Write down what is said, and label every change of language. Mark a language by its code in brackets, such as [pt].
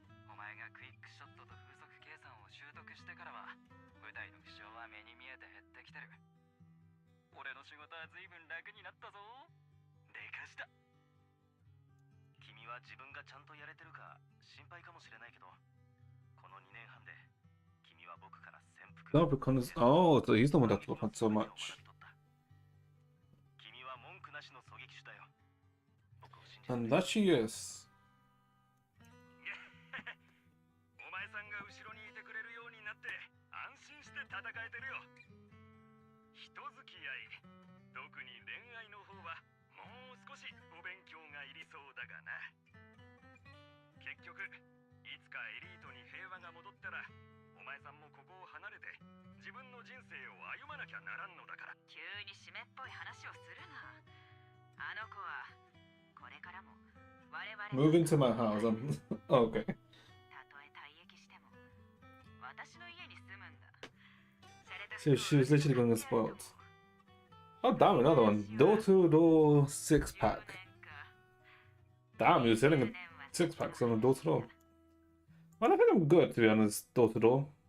[ja] お前がクイックショットと風速計算を習得してからは部隊の負傷は目に見えて減ってきてる。俺の仕事は随分楽になったぞ。でかした。君は自分がちゃんとやれてるか心配かもしれないけど、この2年半で君は僕から潜伏。 [en] No, because oh, so he's the one that had so much. [ja] 君は文句なしの狙撃手だよ。 [en] And that she is. [ja] お前さんが後ろにいてくれるようになって安心して戦えてるよ。一付き合い、特に恋愛の方はもう少しお勉強がいりそうだがな。結局いつかエリートに平和が戻ったら、お前さんもここを離れて自分の人生を歩まなきゃならんのだから。急に湿っぽい話をするな。あの子はこれからも我々 [en] Move into my house. Oh, okay. [ja] たとえ退役しても私の家に住むんだ。 [en] So she was literally going to get spoiled. Oh, damn, another one. Door-to-door six-pack. Damn, he was selling a six-packs on a door-to-door. Well, I think I'm good, to be honest, door-to-door.